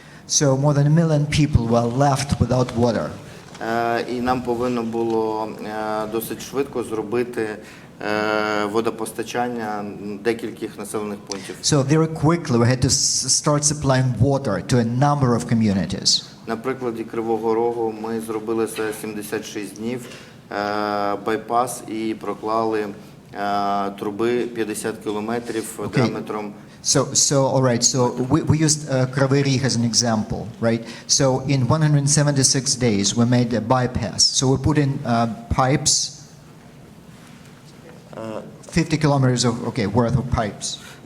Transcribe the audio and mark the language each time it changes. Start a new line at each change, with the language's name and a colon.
English: so more than 1 million people were left without water.
Ukrainian: І нам повинно було досить швидко зробити водопостачання декількох населених пунктів.
English: So very quickly we had to start supplying water to a number of communities.
Ukrainian: На прикладі Кривого Рогу ми зробили за 76 днів байпас і проклали труби 50 кілометрів діаметром.
English: So all right. So we used Kryvyi Rih as an example, right? So in 176 days we made a bypass. So we put in pipes, 50 kilometers of worth of pipes.